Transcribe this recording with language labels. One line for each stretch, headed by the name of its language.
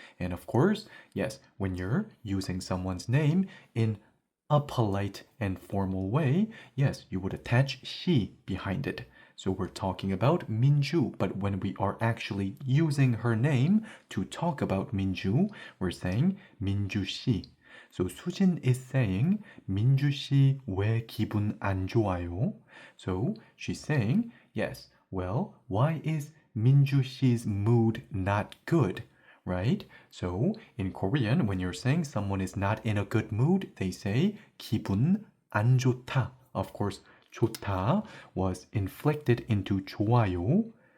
English: And of course, yes, when you're using someone's name in a polite and formal way, yes, you would attach she behind it. So we're talking about Minju, but when we are actually using her name to talk about Minju, we're saying Minju 씨. So
Korean: 수진 is saying 민주 씨 왜 기분 안 좋아요?
English: So she's saying, yes, well, why is 민주 씨's mood not good? Right? So in Korean, when you're saying someone is not in a good mood, they say
Korean: 기분 안 좋다.
English: Of course, 좋다 was inflected into 좋아요.